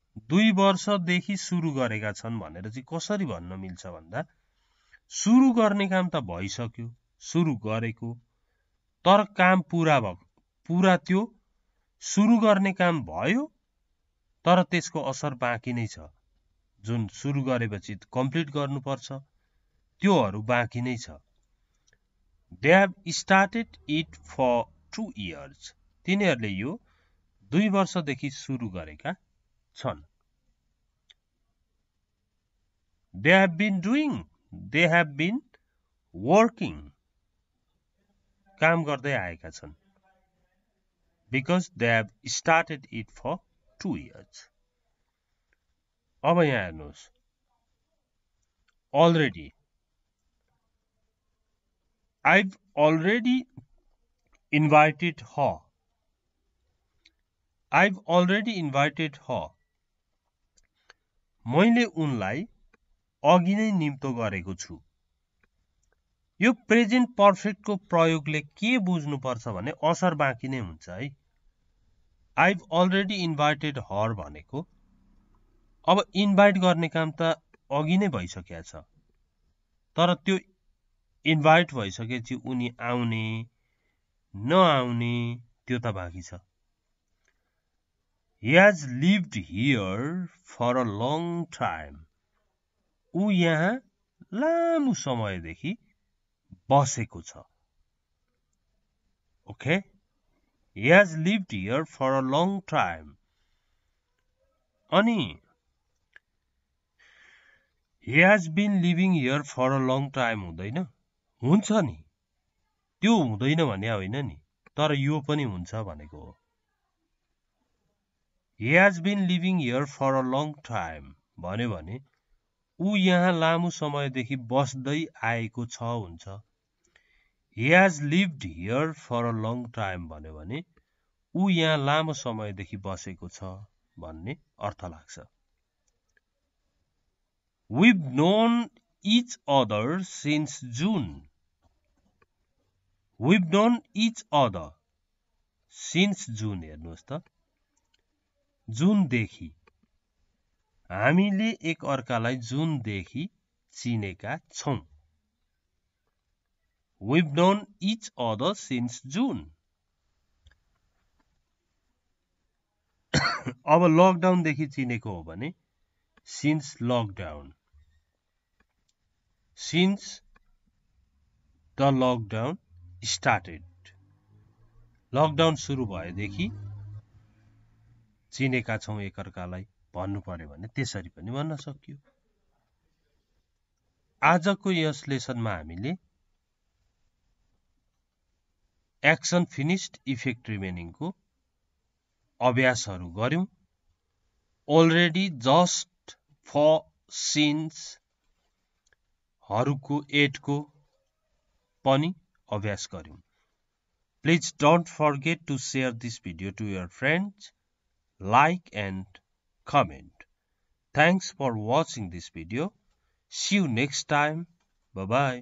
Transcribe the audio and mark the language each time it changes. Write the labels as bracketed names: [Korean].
[Nepali] 2 वर्षदेखि सुरु गरेका छन् भनेर चाहिँ कसरी भन्न मिल्छ भन्दा, सुरु गर्ने काम त भइसक्यो, सुरु गरेको, तर काम पुरा भयो, पुरा त्यो सुरु गर्ने काम भयो, तर त्यसको असर बाँकी नै छ। जुन सुरु गरेपछि कम्प्लिट गर्नुपर्छ, त्योहरू बाँकी नै छ। [English] They have started it for 2 years. [Nepali] तिनीहरूले यो 2 वर्षदेखि सुरु गरेका छन्। [English] They have been doing, they have been working. [Nepali] काम गर्दै आएका छन्। [English] Because they have started it for 2 years. [Nepali] अब यहाँ हेर्नुहोस्, already. [English] I've already invited her. I've already invited her. [Nepali] मैले उनलाई अघि नै निम्तो गरेको छु। यो प्रेजेन्ट पर्फेक्टको प्रयोगले के बुझ्नुपर्छ भने असर बाँकी नै हुन्छ है। [English] I've already invited her [Nepali] भनेको अब इन्भाइट गर्ने काम त अघि नै भइसकेको छ, तर त्यो इन्भाइट भइसकेपछि उनी आउने नआउने त्यो त बाँकी छ। [English] He has lived here for a long time. [Nepali] ऊ यहाँ लामो समयदेखि बसेको छ। [English] Okay, he has lived here for a long time. [Nepali] अनि [English] he has been living here for a long time [Nepali] हुँदैन? हुन्छ नि, त्यो हुँदैन भने होइन नि, तर यो पनि हुन्छ भनेको हो। [English] He has been living here for a long time [Nepali] भन्यो भने ऊ यहाँ लामो समयदेखि बस्दै आएको छ हुन्छ। [English] He has lived here for a long time [Nepali] भन्यो भने ऊ यहाँ लामो समयदेखि बसेको छ भन्ने अर्थ लाग्छ। [English] We've known each other since June. We've known each other since June. [Nepali] हेर्नुहोस् त, जुनदेखि, हामीले एक अर्कालाई जुनदेखि चिनेका छौं। [English] We've known each other since June. [Nepali] अब लकडाउनदेखि चिनेको हो भने [English] since lockdown. Since the lockdown started. [Nepali] Lockdown सुरु भएदेखि चिनेका छौं एक अर्कालाई भन्नु पर्यो भने त्यसरी पनि भन्न सकियो। आजको यस लेसनमा हामीले एक्सन फिनिश्ड इफेक्ट रिमेनिङको अभ्यासहरू गर्यौं। अलरेडी जस्ट फर सिन्स हरूको 8 को पनि अभ्यास गर्यौं। [English] Please don't forget to share this video to your friends, like and comment. Thanks for watching this video. See you next time. Bye bye.